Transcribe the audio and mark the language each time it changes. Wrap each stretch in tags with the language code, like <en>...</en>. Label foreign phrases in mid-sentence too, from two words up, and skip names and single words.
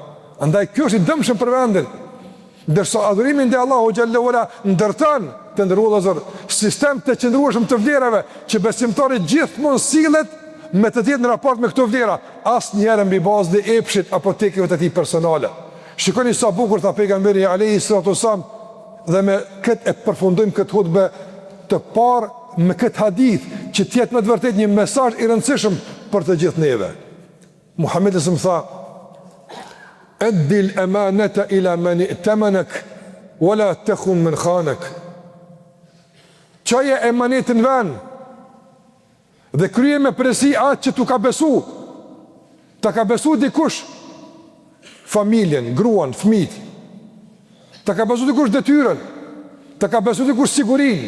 <sq>Andaj kjo është i dëmshëm për vendin. Ndërsa adhurimin dhe Allahu Xhallahu Ala ndërton të ndërrullazor sistem të qëndrueshëm të vlerave që besimtari gjithmonë sillet me të tjetë në raport me këto vlera, asnjëherë mbi bazën e epshit apo tekëve të tij personale. Shikoni sa bukur tha pejgamberi</sq> <ar>عليه الصلاة والسلام,</ar> <sq>dhe me këtë e përfundojmë këtë hutbë të parë me këtë hadith që të jetë me të vërtetë një mesazh i rëndësishëm për të gjithë neve. Muhamedi më tha:</sq> <ar>أدّ الأمانة إلى من ائتمنك ولا تخن من خانك.</ar> <sq>Çoje emanetin vën dhe krye me përgjegjësi atë që tu ka besu. Ta ka besu dikush familjen, gruan, fëmijët. Ta ka besu dikush detyrën. Ta ka besu dikush sigurinë.</sq>